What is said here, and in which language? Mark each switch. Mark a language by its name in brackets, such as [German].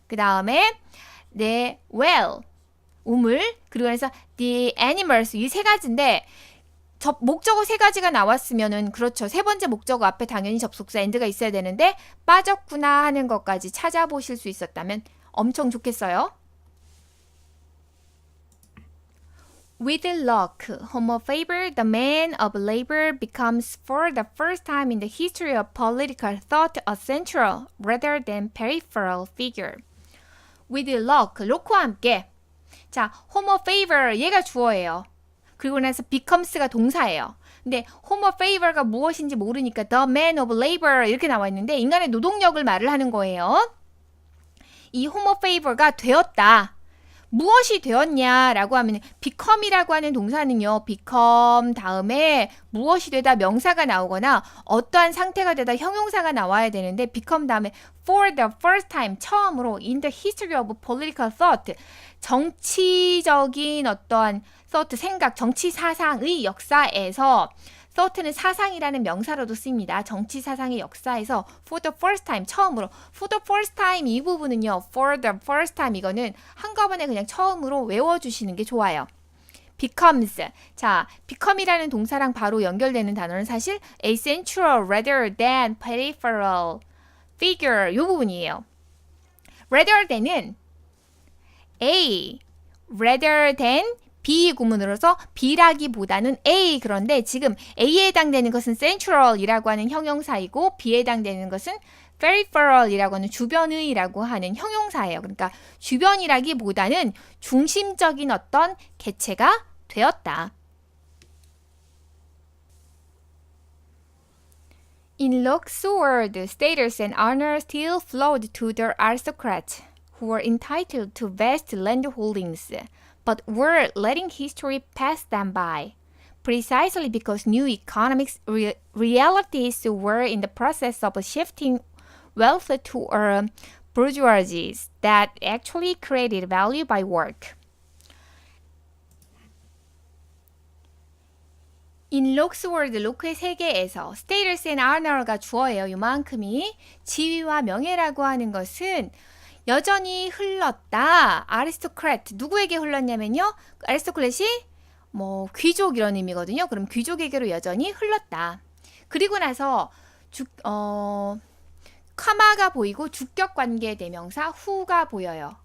[Korean] 그 다음에 [English] the well [Korean] 우물. 그리고 나서 [English] the animals [Korean] 이 세 가지인데 목적어 세 가지가 나왔으면은 그렇죠. 세 번째 목적어 앞에 당연히 접속사 and가 있어야 되는데 빠졌구나 하는 것까지 찾아보실 수 있었다면 엄청 좋겠어요. [English] With luck, Homo Faber, the man of labor, becomes for the first time in the history of political thought a central rather than peripheral figure. With luck, [Korean] look와 함께. 자, Homo Faber, 얘가 주어예요. 그리고 나서 becomes가 동사예요. 근데 Homo Faber가 무엇인지 모르니까 [English] the man of labor [Korean] 이렇게 나와 있는데 인간의 노동력을 말을 하는 거예요. 이 Homo Faber가 되었다. 무엇이 되었냐라고 하면 become이라고 하는 동사는요. become 다음에 무엇이 되다 명사가 나오거나 어떠한 상태가 되다 형용사가 나와야 되는데 become 다음에 [English] for the first time [Korean] 처음으로 [English] in the history of political thought [Korean] 정치적인 어떠한 thought 생각 정치 사상의 역사에서 thought는 사상이라는 명사로도 쓰입니다. 정치 사상의 역사에서 [English] for the first time [Korean] 처음으로 for the first time 이 부분은요. [English] for the first time [Korean] 이거는 한꺼번에 그냥 처음으로 외워주시는 게 좋아요. becomes 자 become이라는 동사랑 바로 연결되는 단어는 사실 [English] a central rather than peripheral figure [Korean] 이 부분이에요. rather than은 [English] a rather than B [Korean] 구문으로서 B라기보다는 A 그런데 지금 A에 해당되는 것은 central이라고 하는 형용사이고 B에 해당되는 것은 peripheral이라고 하는 주변의라고 하는 형용사예요. 그러니까 주변이라기보다는 중심적인 어떤 개체가 되었다. [English] In Locke's word, status and honor still flowed to the aristocrats who were entitled to vast land holdings. But were letting history pass them by, precisely because new economic realities were in the process of shifting wealth to a bourgeoisie that actually created value by work. In Locke's world, [Korean] 로크의 세계에서 [English] status and honor [Korean] 가 주어예요. 이만큼이 지위와 명예라고 하는 것은 여전히 흘렀다. 아리스토크래트 누구에게 흘렀냐면요. 아리스토크래시 뭐 귀족 이런 의미거든요. 그럼 귀족에게로 여전히 흘렀다. 그리고 나서 카마가 보이고 주격 관계 대명사 후가 보여요.